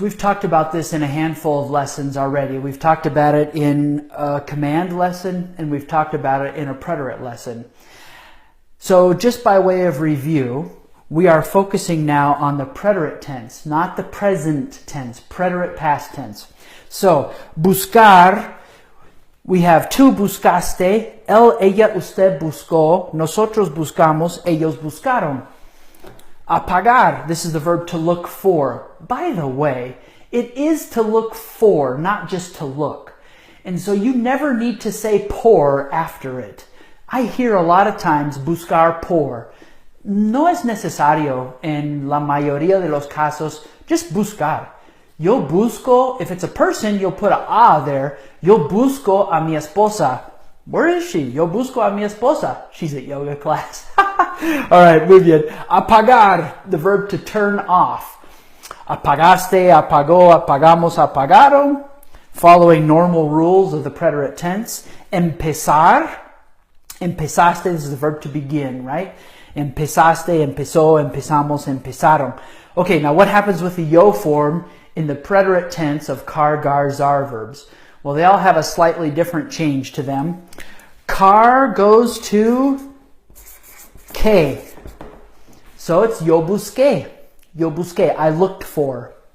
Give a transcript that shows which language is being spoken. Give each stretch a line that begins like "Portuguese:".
English: We've talked about this in a handful of lessons already. We've talked about it in a command lesson, and we've talked about it in a preterite lesson. So just by way of review, we are focusing now on the preterite tense, not the present tense, preterite past tense.
Spanish: So, buscar,
English: we have
Spanish: tú buscaste, él, ella, usted buscó, nosotros buscamos, ellos buscaron.
English: Apagar, this is the verb to look for. By the way, it is to look for, not just to look. And so you never need to say por after it. I hear a lot of times buscar por.
Spanish: No es necesario en la mayoría de los casos,
English: just buscar.
Spanish: Yo busco,
English: if it's a person, you'll put a there.
Spanish: Yo busco a mi esposa.
English: Where is she?
Spanish: Yo busco a mi esposa.
English: She's at yoga class. All right,
Spanish: muy bien.
English: Apagar, the verb to turn off.
Spanish: Apagaste, apagó, apagamos, apagaron.
English: Following normal rules of the preterite tense. Empezar. Empezaste, this is the verb to begin, right?
Spanish: Empezaste, empezó, empezamos, empezaron.
English: Okay, now what happens with the yo form in the preterite tense of car-gar-zar verbs? Well, they all have a slightly different change to them. Car goes to que. So it's
Spanish: yo busqué.
English: Yo busqué, I looked for.